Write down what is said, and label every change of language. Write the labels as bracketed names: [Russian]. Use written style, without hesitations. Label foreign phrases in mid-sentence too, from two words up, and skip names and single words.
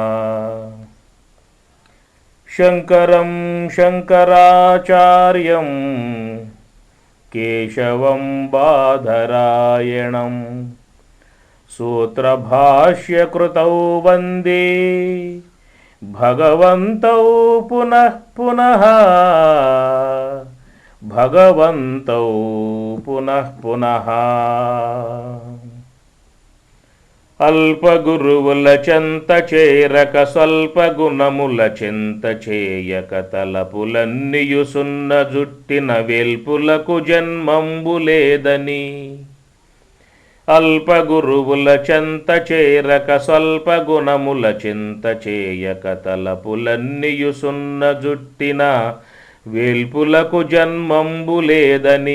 [Sanskrit] शङ्करं शङ्कराचार्यं केशवं बादरायणं सूत्रभाष्यकृतौ वन्दे भगवन्तौ पुनः पुनः भगवन्तौ पुनः पुनः। [Telugu] అల్పగురువుల చెంత చేరక స్వల్పగుణముల చింత చేయక తలపులన్నియు సున్న జుట్టిన వేల్పులకు జన్మంబు లేదని. అల్పగురువుల చెంత చేరక స్వల్పగుణముల చింత చేయక తలపులన్నియు సున్న జుట్టిన వేల్పులకు జన్మంబు లేదని.